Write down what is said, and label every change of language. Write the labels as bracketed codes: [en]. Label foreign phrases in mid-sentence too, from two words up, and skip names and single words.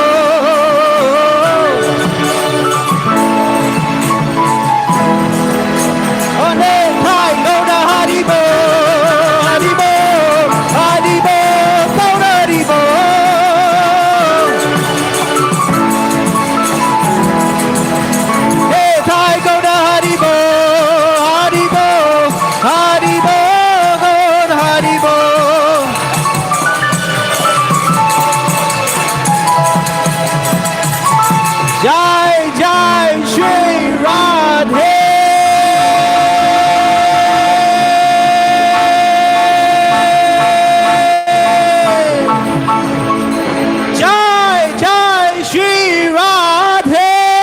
[bn] নিতাই গৌর হরিবোল, হরিবোল, হরিবোল, গৌর হরিবোল. নিতাই গৌর হরিবোল, হরিবোল, হরিবোল, গৌর হরিবোল. [hi] जय जय श्री राधे. जय जय श्री राधे.